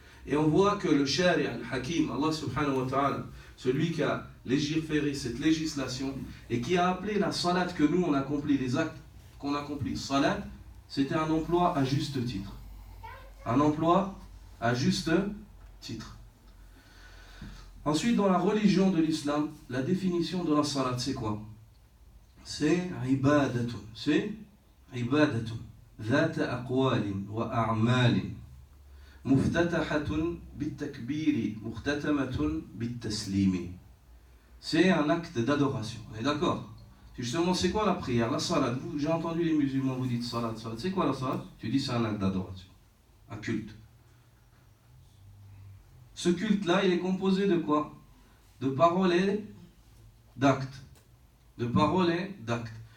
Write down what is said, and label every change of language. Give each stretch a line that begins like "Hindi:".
French: Et on voit que le shari' al-hakim, Allah
Arabic: subhanahu wa ta'ala,
French: celui qui a légiféré cette législation, et qui a appelé la salat que nous on accomplit, les actes qu'on accomplit, salat, c'était un emploi à juste titre. Un emploi à juste titre. Ensuite, dans la religion de l'islam, la définition de la salat, c'est quoi? C'est ibadatun. C'est ibadatun.
Arabic: ذات أقوال وأعمال مفتتحة بالتكبير مختتمة بالتسليم.
French: C'est un acte d'adoration. On est d'accord? Justement, c'est quoi la prière? La salat. J'ai entendu les musulmans vous dites salat, salat. C'est quoi la salat? Tu dis c'est un acte d'adoration. Un culte. Ce culte-là, il est composé de quoi? De paroles et d'actes. De paroles et d'actes.